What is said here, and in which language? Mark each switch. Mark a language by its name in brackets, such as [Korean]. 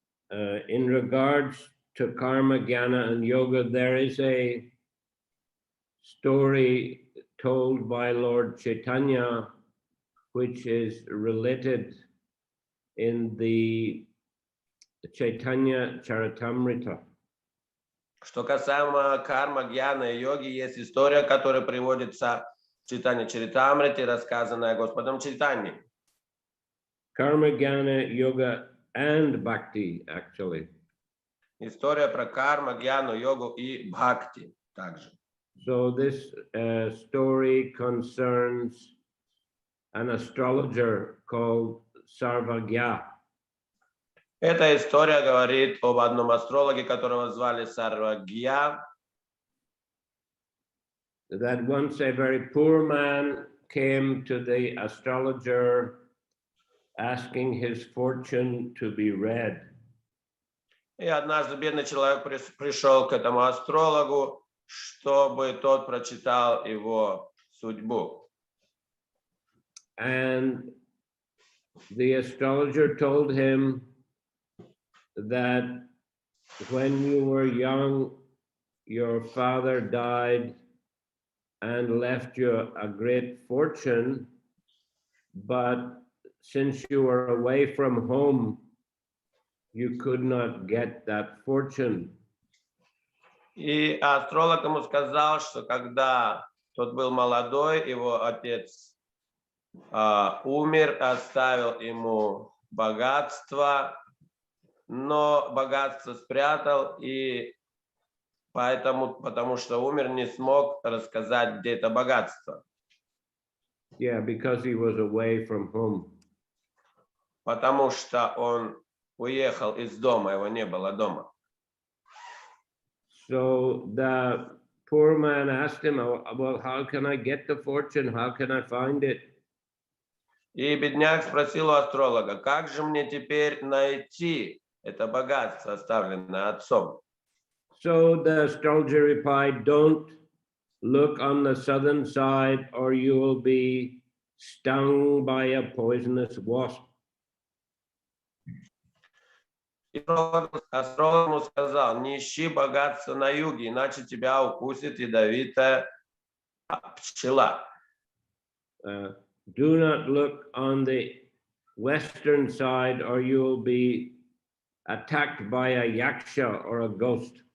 [English] In regards to karma, jnana, and yoga, there is a story told by Lord Chaitanya, which is related in the Chaitanya Charitamrita. [Russian] Что касаемо карма, гьяна и йоги, есть история, которая приводится в Чайтанья Чаритамрите, рассказанная Господом Чайтаньей. [English] Karma, jnana, yoga, and bhakti, actually. [Russian] История про карма, гьяну, йогу и бхакти также. [English] So this story concerns an astrologer called Sarvagya. [Russian] Эта история говорит об одном астрологе, которого звали Сарвагья. [English] That once a very poor man came to the astrologer asking his fortune to be read. [Russian] И однажды бедный человек пришел к этому астрологу, чтобы тот прочитал его судьбу. [English] And the astrologer told him that when you were young, your father died and left you a great fortune, but since you were away from home, you could not get that fortune. [Russian] И астролог ему сказал, что когда тот был молодой, его отец умер, оставил ему богатство, но богатство спрятал, и потому что умер, не смог рассказать, где это богатство. [English] Yeah, because he was away from home. [Russian] Потому что он уехал из дома, его не было дома. [English] So the poor man asked him, well, how can I get the fortune? How can I find it? [Russian] И бедняк спросил у астролога, как же мне теперь найти это богатство, оставленное отцом? [English] So the astrologer replied, don't look on the southern side or you will be stung by a poisonous wasp. [Russian] И астролог ему сказал, не ищи богатства на юге, иначе тебя укусит ядовитая пчела. [English] Do not look on the western side or you will be attacked by a yaksha or a ghost.